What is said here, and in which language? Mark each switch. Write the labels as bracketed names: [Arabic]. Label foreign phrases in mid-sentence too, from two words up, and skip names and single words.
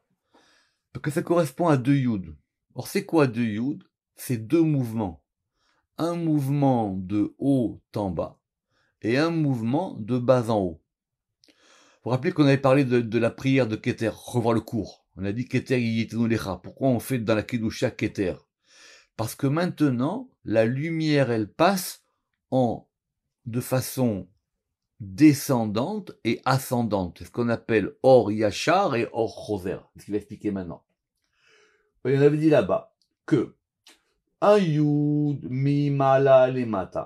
[French] Parce que ça correspond à 2 Yud. Or, c'est quoi 2 Yud? C'est 2 mouvements. Un mouvement de haut en bas et un mouvement de bas en haut. Vous vous rappelez qu'on avait parlé de la prière de Keter, revoir le cours. On a dit [Hebrew] כתר יתנו לך. [French] Pourquoi on fait dans la Kedusha Keter? Parce que maintenant, la lumière, elle passe de façon descendante et ascendante. C'est ce qu'on appelle [Hebrew] אור ישר [French] et [Hebrew] אור חוזר. [French] C'est ce qu'il va expliquer maintenant. Et on avait dit là-bas que un Yud [Hebrew] מלמעלה למטה.